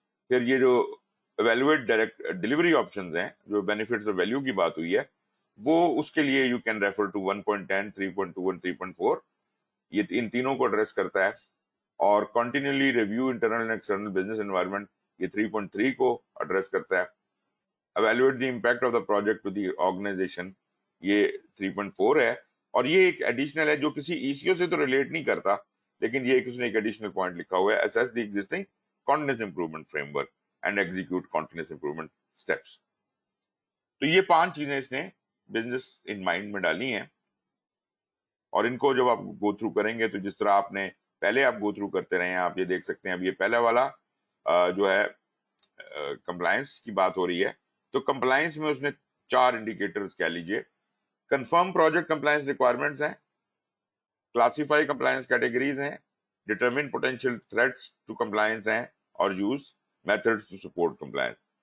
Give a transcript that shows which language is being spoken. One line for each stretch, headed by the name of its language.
Urdu: پھر یہ جو
English: evaluate direct delivery options
Urdu: ہیں جو بینیفٹس اور ویلیو کی بات ہوئی ہے وہ اس کے لیے
English: you can refer to
Urdu: 1.10 3.2 اور 3.4. یہ ان تینوں کو ایڈریس کرتا ہے. اور
English: continuously review internal and external business environment
Urdu: یہ 3.3 کو ایڈریس کرتا ہے.
English: evaluate the impact of the project to the organisation
Urdu: یہ 3.4 ہے. اور یہ ایک ایڈیشنل ہے جو کسی ای سی او سے تو ریلیٹ نہیں کرتا لیکن یہ اس نے ایک ایڈیشنل پوائنٹ لکھا ہوا ہے
English: Assess the existing continuous improvement framework. and execute continuous improvement steps.
Urdu: تو یہ 5 چیزیں اس نے بزنس ان مائنڈ میں ڈالی ہیں، اور ان کو جب آپ گو تھرو کریں گے تو جس طرح آپ نے پہلے آپ گو تھرو کرتے رہے ہیں، آپ یہ دیکھ سکتے ہیں اب یہ پہلا والا جو ہے کمپلائنس کی بات ہو رہی ہے، تو کمپلائنس میں اس نے 4 انڈیکیٹرز کہہ لیجئے،
English: confirm project compliance requirements
Urdu: ہیں،
English: classify compliance categories
Urdu: ہیں،
English: determine potential threats to compliance
Urdu: ہیں، اور
English: Use methods to support compliance.